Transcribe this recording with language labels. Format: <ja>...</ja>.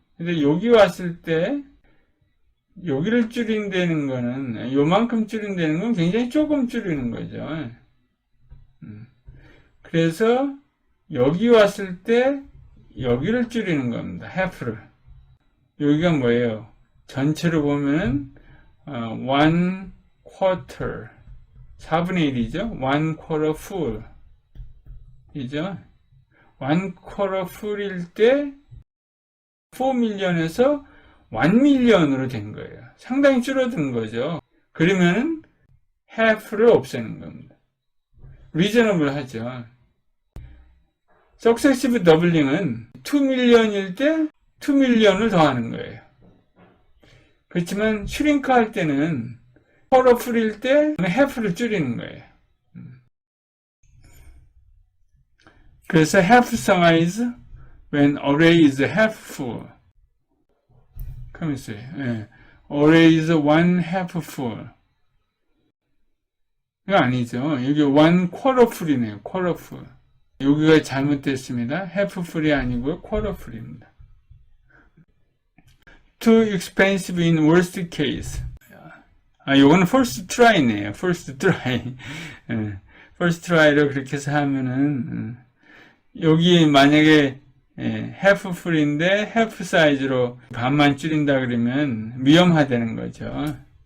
<ko>근데 여기 왔을 때 여기를 줄인다는 거는 요만큼 줄인다는 건 굉장히 조금 줄이는 거죠. 그래서 여기 왔을 때 여기를 줄이는 겁니다. half를. 여기가 뭐예요? 전체로 보면 1 quarter 4분의 1이죠.</ko> <en>1 quarter full</en> <ko>이죠. 1 quarter full일 때 4밀리언에서 1밀리언으로 된 거예요. 상당히 줄어든 거죠. 그러면은 half를 없애는 겁니다. reasonable 하죠. successive doubling은 2밀리언일 때 2밀리언을 더하는 거예요. 그렇지만 슈링크 할 때는 quarter full일 때 half를 줄이는 거예요.</ko> <en>그래서 half size when array is half full.</en> <ko>가만 있어요. 예.</ko> <en>array is 1 half full.</en> <ko>이거 아니죠. 여기 1 quarter full이네요.</ko> <en>quarter full.</en> <ko>여기가 잘못됐습니다. half full이 아니고요. quarter full입니다.</ko> <en>Too expensive in worst case.</en> <ko>요거는 first try네요.</ko> <en>first try.</en> <ko>first try로 그렇게 해서 하면은 여기 만약에 half full인데 half 사이즈로 반만 줄인다 그러면 위험하다는 거죠.</ko>